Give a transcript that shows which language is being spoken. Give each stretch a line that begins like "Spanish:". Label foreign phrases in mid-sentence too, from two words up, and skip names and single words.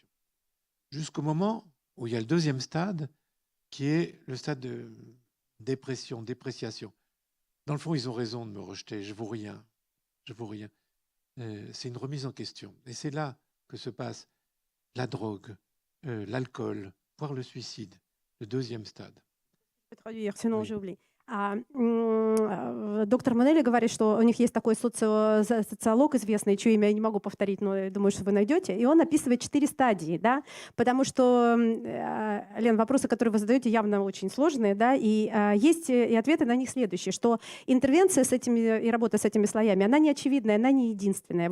French: Jusqu'au moment où il y a le deuxième stade, qui est le stade de dépression, dépréciation. Dans le fond, ils ont raison de me rejeter, je ne vaux rien. Je vaux rien. C'est une remise en question. Et c'est là que se passe la drogue, l'alcool, voire le suicide, le deuxième stade. Je vais traduire, sinon Oui. j'ai oublié.
Russian: Доктор Манелли говорит, что у них есть такой социолог известный, чье имя я не могу повторить, но я думаю, что вы найдете, и он описывает 4 стадии, да, потому что, Лен, вопросы, которые вы задаете, явно очень сложные, да, и есть и ответы на них следующие, что интервенция с этими и работа с этими слоями, она не очевидная, она не единственная.